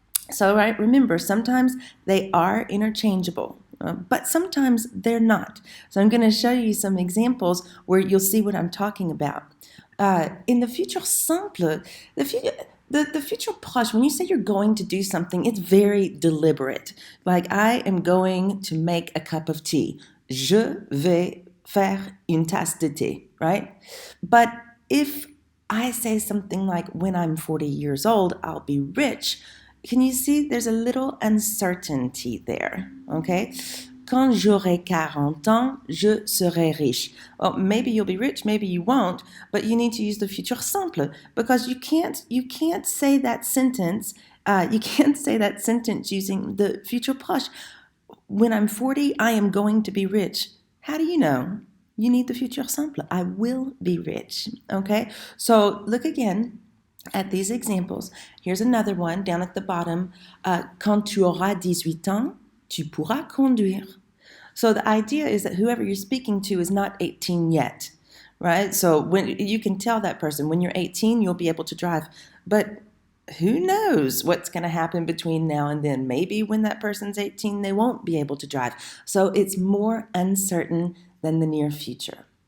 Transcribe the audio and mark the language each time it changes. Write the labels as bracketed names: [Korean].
[English] So, right, remember, sometimes they are interchangeable, but sometimes they're not. So I'm going to show you some examples where you'll see what I'm talking about. In the futur simple, the futur proche, when you say you're going to do something, it's very deliberate. Like, I am going to make a cup of tea. [French] Je vais faire une tasse de thé, right? [English] But if I say something like, when I'm 40 years old, I'll be rich, can you see there's a little uncertainty there, okay? [French] Quand j'aurai 40 ans, je serai riche. [English] Well, maybe you'll be rich, maybe you won't, but you need to use the futur simple because you can't say that sentence. You can't say that sentence using the futur proche. When I'm 40, I am going to be rich. How do you know? You need the futur simple. I will be rich. Okay? So look again at these examples. Here's another one down at the bottom. [French] Quand tu auras 18 ans, tu pourras conduire. [English] So the idea is that whoever you're speaking to is not 18 yet, right? So when you can tell that person when you're 18, you'll be able to drive. But who knows what's going to happen between now and then? Maybe when that person's 18, they won't be able to drive. So it's more uncertain than the near future.